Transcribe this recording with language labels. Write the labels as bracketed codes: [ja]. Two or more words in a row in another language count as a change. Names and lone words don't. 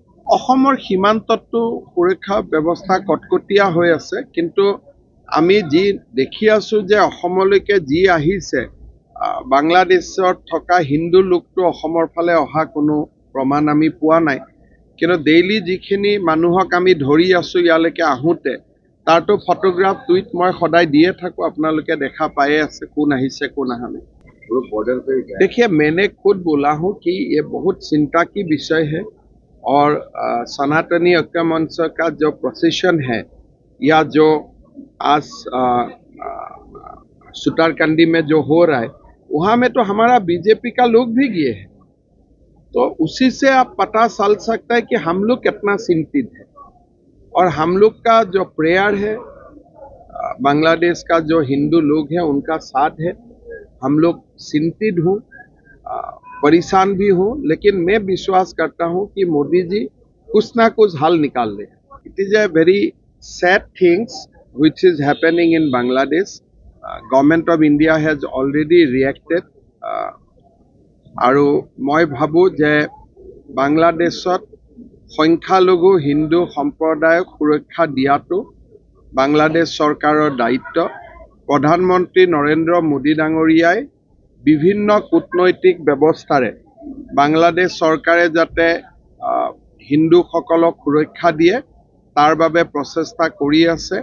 [as] অসমৰ সীমান্ততো সুৰক্ষা ব্যৱস্থা কটকটীয়া হৈ আছে, কিন্তু আমি যি দেখি আছোঁ যে অসমলৈকে যি আহিছে, বাংলাদেশত থকা হিন্দু লোকটো অসমৰ ফালে অহা কোনো প্ৰমাণ আমি পোৱা নাই। কিন্তু ডেইলি যিখিনি মানুহক আমি ধৰি আছোঁ ইয়ালৈকে আহোঁতে, তাৰতো [en] photograph tweet [as] মই সদায় দিয়ে থাকোঁ, আপোনালোকে দেখা পায়ে আছে কোন আহিছে কোন অহা নাই। [hi] देखिए, मैंने खुद बोला हूँ कि ये बहुत चिंता की विषय है और सनातनी ऐक्य मंच का जो प्रोसेशन है या जो आज सुतारकंडी में जो हो रहा है, वहाँ में तो हमारा बीजेपी का लोग भी गए हैं। तो उसी से आप पता चल सकता है कि हम लोग कितना चिंतित है। और हम लोग का जो प्रेयर है, बांग्लादेश का जो हिंदू लोग हैं उनका साथ है। हम लोग चिंतित हूँ, परेशान भी हूँ, लेकिन मैं विश्वास करता हूँ कि मोदी जी कुछ ना कुछ हल निकाल ले। [en] It is a very sad things which is happening in Bangladesh. Government of India has already reacted. [as] আৰু মই ভাবো যে বাংলাদেশত সংখ্যালঘু হিন্দু সম্প্ৰদায়ক সুৰক্ষা দিয়াটো বাংলাদেশ চৰকাৰৰ দায়িত্ব। প্ৰধানমন্ত্ৰী নৰেন্দ্ৰ মোদী ডাঙৰীয়াই বিভিন্ন কূটনৈতিক ব্যৱস্থাৰে বাংলাদেশ চৰকাৰে যাতে হিন্দুসকলক সুৰক্ষা দিয়ে তাৰ বাবে প্ৰচেষ্টা কৰি আছে।